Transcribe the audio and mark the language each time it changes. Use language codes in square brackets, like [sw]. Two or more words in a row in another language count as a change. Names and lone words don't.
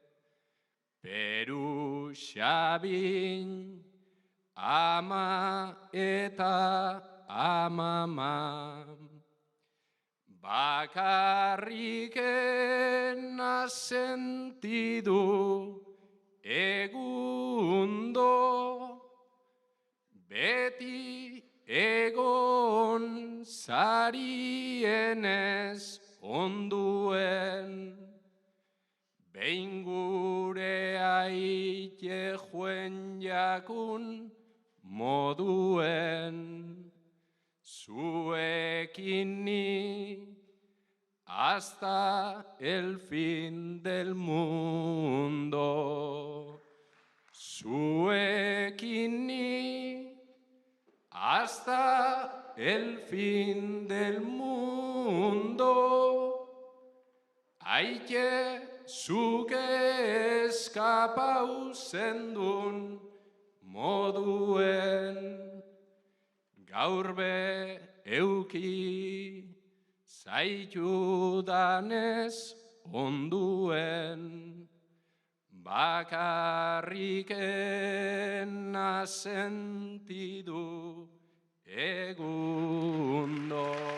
[eu] Peru Xabin ama eta amama, bakarrikena sentidu egundo, beti egon zarienez onduen. Ein gure aite joen jakun moduen, zuekin ni [es] hasta el fin del mundo. [eu] Zuekin ni [es] hasta el fin del mundo. [eu] Aike zuke eskapau zendun moduen, gaur be euki zaitudanez onduen, bakarrikena sentidu egundo.